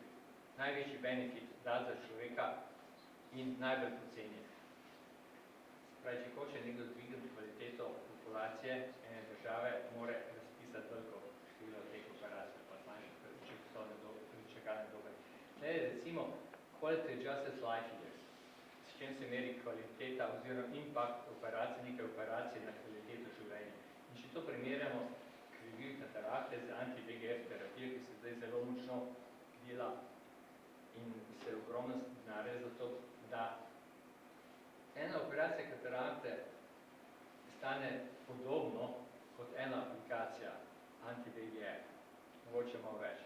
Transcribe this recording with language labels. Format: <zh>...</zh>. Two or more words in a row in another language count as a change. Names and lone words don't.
<sl>Največji benefit da za človeka in najbolj poceni. Pravi, če hoče nekdo dvigniti kvaliteto populacije ene države, mora razpisati veliko število teh operacij, pa zmanjšati čakalne dobe. Recimo,</sl> <en>quality adjusted life years,</en> <sl>s čem se meri kvaliteta oziroma impact operacij, nekaj operacij na kvaliteto življenja. In če to primerjamo krivil katarakte z anti-VEGF terapijo, ki se zdaj zelo močno dela in se ogromno denarja za to, da ena operacija katarakte stane podobno kot ena aplikacija anti-VEGF, mogoče malo več.</sl>